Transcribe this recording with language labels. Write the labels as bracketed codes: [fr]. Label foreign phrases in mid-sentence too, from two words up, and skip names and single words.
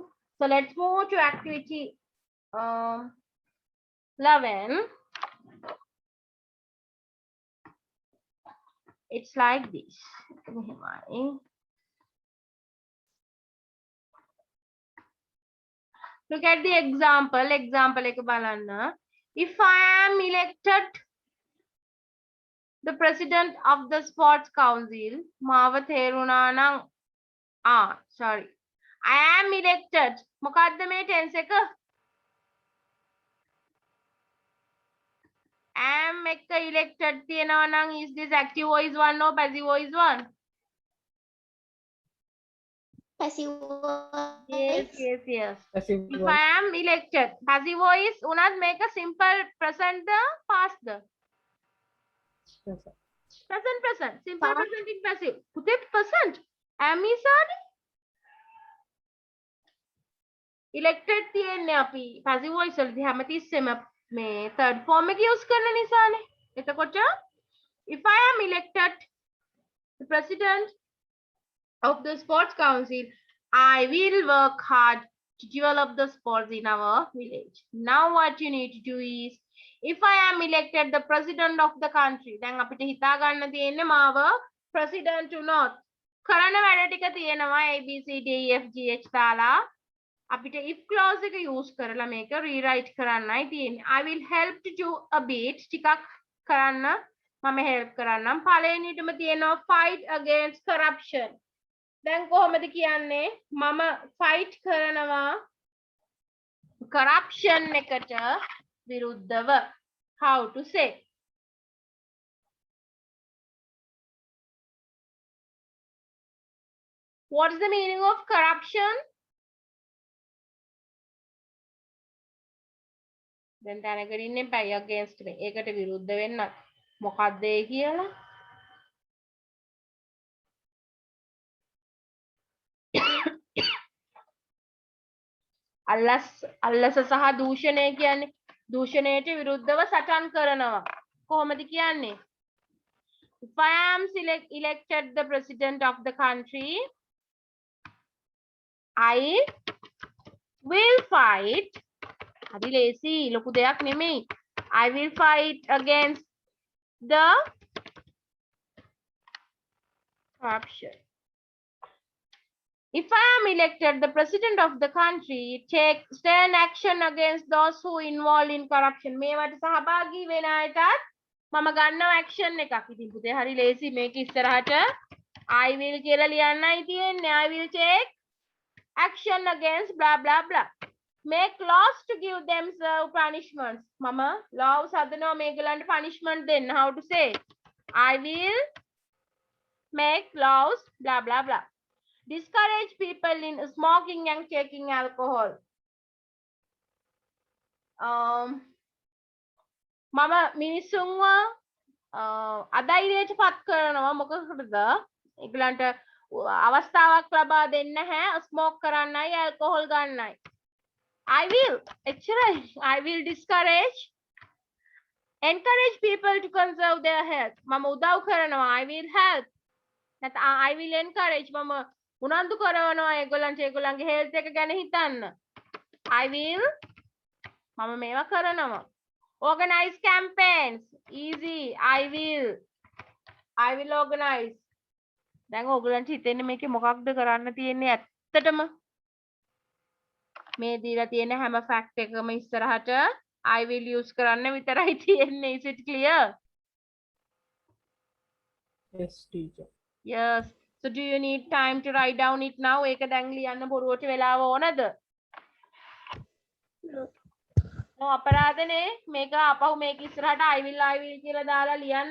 [en] So let's move to activity 11. It's like this. Look at the example. [si] Example එක බලන්න. [en] If I am elected the president of the sports council, [si] මාව තේරුණා නම් sorry. [en] I am elected. [si] මොකද්ද මේ tense එක? [en] am එක elected [si] තියෙනවා නම් [en] is this active voice 1 or passive voice 1? Passive Yes, voice. yes. Passive If voice. I am elected, passive voice [si] උනත් මේක [en] simple present ද past ද? Present. Present. Simple Past. present in passive. [si] පුතේ present. am ඉසානේ. elected තියෙන්නේ අපි [en] passive voice [si] වලදී හැමතිස්සෙම මේ [en] third form [si] එක use කරන නිසානේ. [en] එතකොට if I am elected the president of the sports council, I will work hard to develop the sports in our village. Now what you need to do is, if I am elected the president of the country, then [si] අපිට හිතා ගන්න තියෙන්නේ මාව [en] president [si] වුණොත් කරන වැඩ ටික තියෙනවා A B C D E F G H දාලා අපිට [en] if clause එක use [si] කරලා මේක [en] rewrite [si] කරන්නයි තියෙන්නේ. [en] I will help to do a bit [si] ටිකක් කරන්න මම [en] help කරන්නම්. [si] පළවෙනිටම තියෙනවා [en] fight against corruption. [si] දැන් කොහොමද කියන්නේ මම fight කරනවා corruption එකට විරුද්ධව. [en] How to say? What's the meaning of corruption? [si] දැන් දැනගෙන ඉන්න එපා against එක. ඒකට විරුද්ධ වෙන්න මොකක්ද ඒ කියලා? අල්ලස සහ දූෂණය කියන්නේ දූෂණයට විරුද්ධව සටන් කරනවා. කොහොමද කියන්නේ? [en] If I am elected the president of the country, I will fight. [si] හරි ලේසි ලොකු දෙයක් නෙමෙයි. [en] I will fight against the corruption. If I am elected the president of the country, take stern action against those who involved in corruption. [si] මේවට සහභාගී වෙන අයටත් මම ගන්නවා action එකක්. ඉතින් පුතේ හරි ලේසි මේක ඉස්සරහට [en] I will [si] කියලා ලියන්නයි තියෙන්නේ. [en] I will take action against blah blah blah. Make laws to give themselves punishments. [si] මම laws හදනවා මේගොල්ලන්ට punishment දෙන්න. [en] How to say? I will make laws blah blah blah. Discourage people in smoking and taking alcohol. [si] මම මිනිස්සුන්ව අධෛර්යයට පත් කරනවා මොකටද? ඒගොල්ලන්ට අවස්ථාවක් ලබා දෙන්න නැහැ ස්මෝක් කරන්නයි ඇල්කොහොල් ගන්නයි. [en] I will actually I will encourage people to conserve their health. [si] මම උදව් කරනවා [en] I will help. [si] නැත්නම් [en] I will encourage [si] මම උනන්දු කරනවා ඒගොල්ලන්ට ඒගොල්ලන්ගේ health එක ගැන හිතන්න. [en] I will [si] මම මේවා කරනවා. [en] Organize campaigns. Easy. I will organize. [si] දැන් ඕගොල්ලන්ට හිතෙන්නේ මේකේ මොකක්ද කරන්න තියෙන්නේ ඇත්තටම? මේ දීලා තියෙන හැම fact එකම ඉස්සරහට [en] I will use [si] කරන්න විතරයි තියෙන්නේ. [en] Is it clear? Yes, teacher. Yes. So do you need time to write down it now? [si] ඒක දැන් ලියන්න බොරුවට වෙලාව ඕනද? [en] No. [si] No අපරාධනේ මේක අපහු මේක ඉස්සරහට [en] I will [si] කියලා දාලා ලියන්න.